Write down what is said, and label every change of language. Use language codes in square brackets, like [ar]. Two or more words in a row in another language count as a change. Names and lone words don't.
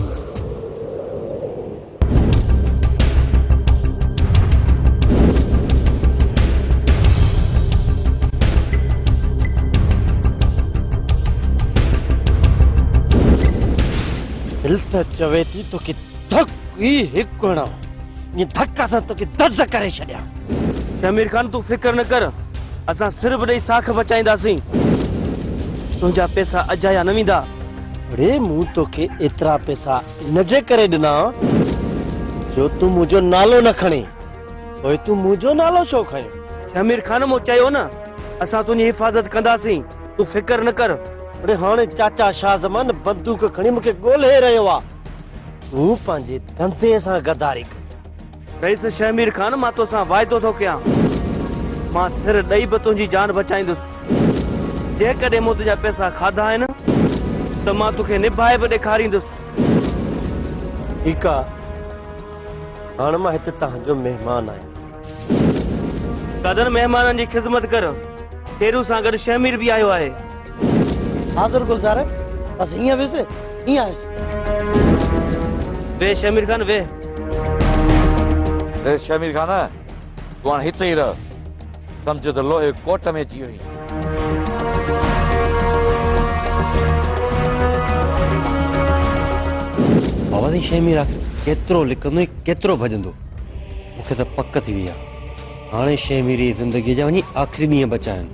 [sd] दिल त चवे थी तो कि धक ही हिकु हणा ये धक्का सा तो कि दस करे छड़िया। शमीर खान तू फिक्र न कर, असा सिर्फ ॾेई साख बचाईंदासीं। तुंहिंजा पैसा अजाया न वेंदा। अरे मूं तो के एतरा पैसा नजे करे दिना जो तू मुझो नालो न खणे। ओए तू मुझो नालो छो खयो? शमीर खान मो चयो न असा तुंहिंजी हिफ़ाज़त कंदासीं, तू फिक्र न कर। अरे हाणे चाचा शाहजमान बंदूक खणी मूंखे ॻोल्हे रहियो आहे। तू पंहिंजे धंधे सां गदारी कई। रईस शमीर खान मां तोसां वाइदो थो कयां, मां सिर ॾेई बि तुंहिंजी जान बचाईंदुसि। जेकॾहिं मूं तुंहिंजा पैसा खाधा आहिनि त मां तोखे निभाए बि ॾेखारींदुसि। ठीकु आहे, हाणे मां हिते तव्हांजो महिमान आहियां। कदर महिमाननि जी ख़िदमत कर। शेरू सां गॾु शमीर बि आयो आहे। हाज़िर गुलज़ार है, बस इहाँ वैसे इहाँ है। वे शमीर खान वे। ए शमीर खान तू हाणे हिते ई रह, सम्झ त लोहे कोट में अची वई। बाबा जी शमीर आखिर केतिरो लिखंदो ऐं केतिरो भॼंदो, मूंखे त पक थी वई आहे। हाणे शमीर जी ज़िंदगीअ जा वञी आख़िरी ॾींहं बचा आहिनि।